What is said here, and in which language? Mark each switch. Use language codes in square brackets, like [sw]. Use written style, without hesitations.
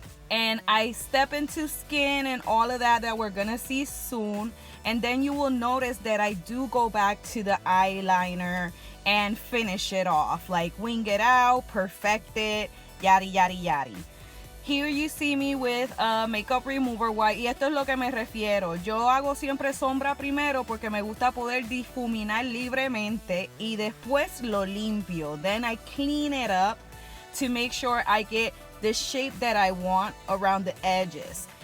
[en] And I step into skin and all of that we're gonna see soon. And then you will notice that I do go back to the eyeliner and finish it off, like wing it out, perfect it, yada yada yada. Here you see me with a makeup remover white, [es] y esto es lo que me refiero. Yo hago siempre sombra primero porque me gusta poder difuminar libremente y después lo limpio. [en] Then I clean it up to make sure I get the shape that I want around the edges.